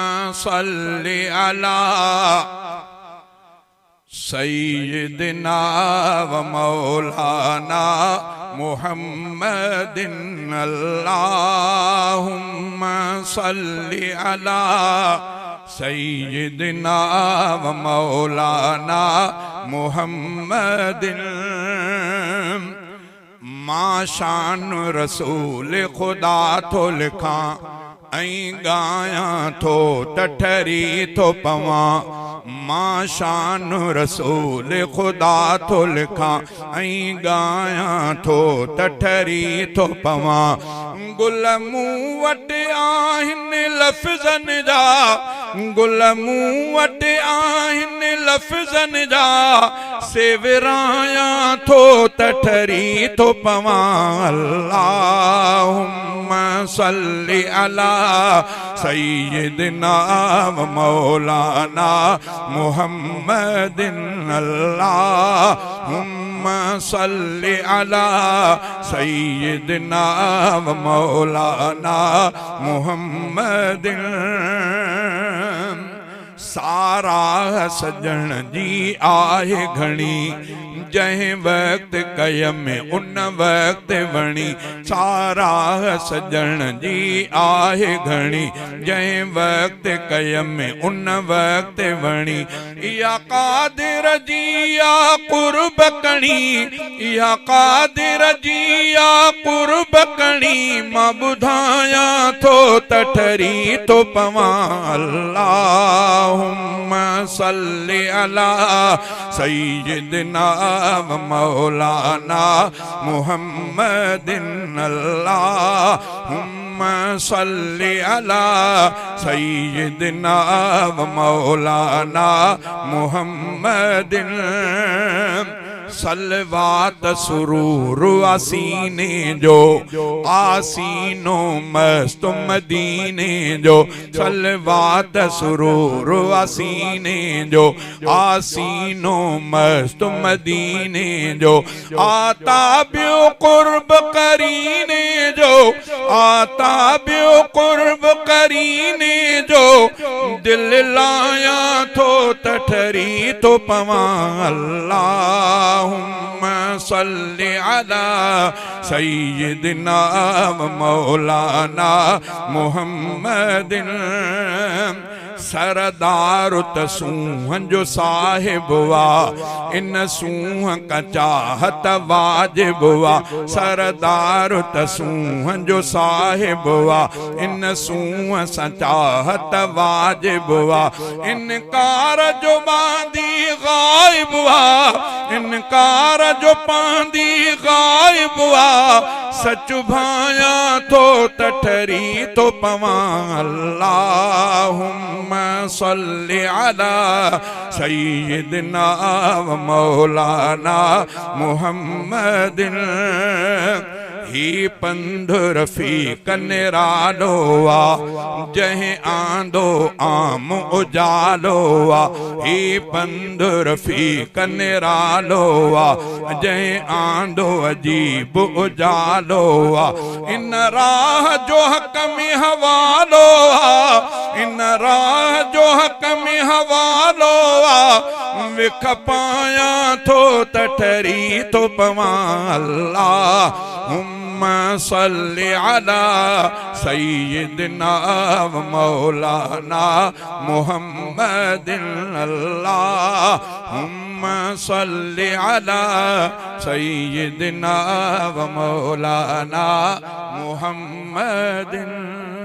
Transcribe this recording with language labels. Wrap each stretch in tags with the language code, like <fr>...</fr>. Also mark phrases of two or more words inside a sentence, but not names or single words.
<ar>صلِّ على سيدنا ومولانا محمدٍ اللهم صلِّ على سيدنا ومولانا محمدٍ.</ar> <sd>माशान रसूल खुदा तो लिखा ऐं गाया थो तठरी थो पवा। माशान रसूल खुदा तो लिखा ऐं गाया थो तठरी थो पवा। गुल मूं वटि आहिनि लफ़्ज़नि जा, गुल मूं वटि आहिनि लफ़्ज़नि जा, से विराया थो तठरी थो पवा।</sd> <ar>اللهم صلِّ على سيدنا ومولانا محمدٍ اللهم صلِّ على سيدنا ومولانا محمدٍ.</ar> <sd>सारा सजण जी आहे घणी, जंहिं वक्त कयम उन वक्त वणी। सारा सजण जी आहे घणी, जंहिं वक्त कयम उन वक्त वणी। इहा कादिर जी आ कुर्ब कणी, इहा कादिर जी आ कुर्ब कणी। मां ॿुधाया थो तठरी थो पवा।</sd> <ar>اللهم صلِّ على سيدنا ومولانا محمدٍ اللهم صلِّ على سيدنا ومولانا محمدٍ.</ar> <sd>सलवात सुरूर आसीने जो, आसीनो मस्त मदीने जो। सलवात सुरूर आसीने जो, आसीनो मस्त मदीने जो। आता बियो कुर्ब करीने जो, आता बियो कुर्ब करीने जो। दिल लाया थो तठरी थो पवा।</sd> <ar>اللهم صلِّ على سيدنا ومولانا محمدٍ.</ar> <sd>सरदार त सूहं जो साहिब वा, इन सूहं का चाहत वाजिब वा। सरदार त सूहं जो साहिब वा, इन सूहं सा चाहत वाजिब वा। इनकार जो बांदी गायब वा, इनकार जो पांदी गायब वा। सच भाया थो तठरी थो पवा।</sd> <ar>اللهم صلِّ على سيدنا ومولانا محمدٍ.</ar> <sd>ही पंध रफ़ीक निरालो आ, जंहिं आंदो आम उजालो आ। ही पंध रफ़ीक निरालो आ, जंहिं आंदो अजीब उजालो आ। इन राह जो हक़ में हवालो आ, इन राह जो हक़ में हवालो आ। विख पाया थो तठरी थो पवा।</sd> <ar>اللهم صلِّ على سيدنا ومولانا محمدٍ اللهم صلِّ على سيدنا ومولانا محمدٍ.</ar>